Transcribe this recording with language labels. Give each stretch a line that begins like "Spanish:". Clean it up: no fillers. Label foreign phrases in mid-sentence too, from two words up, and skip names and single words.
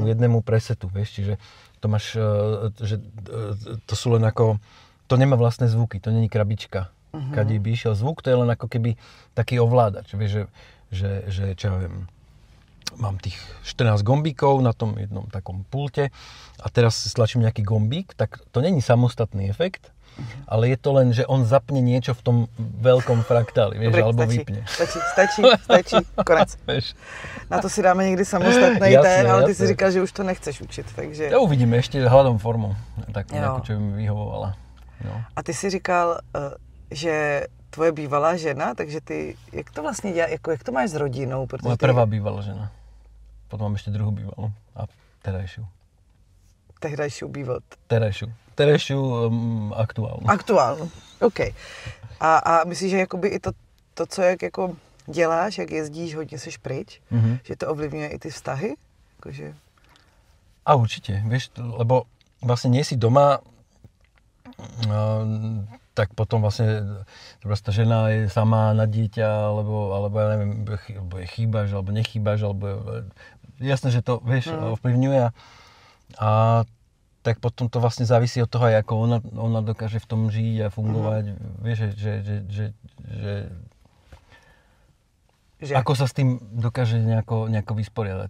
Slovak: jednému presetu, vieš, čiže to máš, že to sú len ako, to nemá vlastné zvuky, to není krabička, kade by išiel zvuk, to je len ako keby taký ovládač, vieš, že čo ja viem, mám tých 14 gombíkov na tom jednom takom pulte a teraz stlačím nejaký gombík, tak to není samostatný efekt, ale je to len, že on zapne niečo v tom veľkom fraktáli, vieš, alebo vypne.
Czech: Stačí, konec. Na to si dáme někdy samostatný ten, ale ty si říkal, že už to nechceš učit, takže...
Slovak: Ja uvidíme, ešte hľadom formu, tak nejakú, čo by mi vyhovovala. No.
Czech: A ty si říkal, že tvoje bývalá žena, takže ty, jak to vlastně dělá, jak to máš s rodinou?
Slovak: Moja prvá bývalá žena. Potom mám ešte druhú bývalú a terajšiu. Terajšiu aktuálnu. Aktuálnu, OK.
Czech: A myslíš, že jakoby i to co jak jako děláš, jak jezdíš, hodně seš pryč, že to ovlivňuje i ty vztahy? Jakože...
Slovak: A určite, vieš, lebo vlastne nie si doma, tak potom vlastne tá žena je sama na dieťa, alebo ja neviem, chýbaš, alebo nechýbaš, alebo jasné, že to, vieš, ovplyvňuje a tak potom to vlastne závisí od toho, ako ona dokáže v tom žiť a fungovať, vieš, že ako sa s tým dokáže nejako vysporiadať.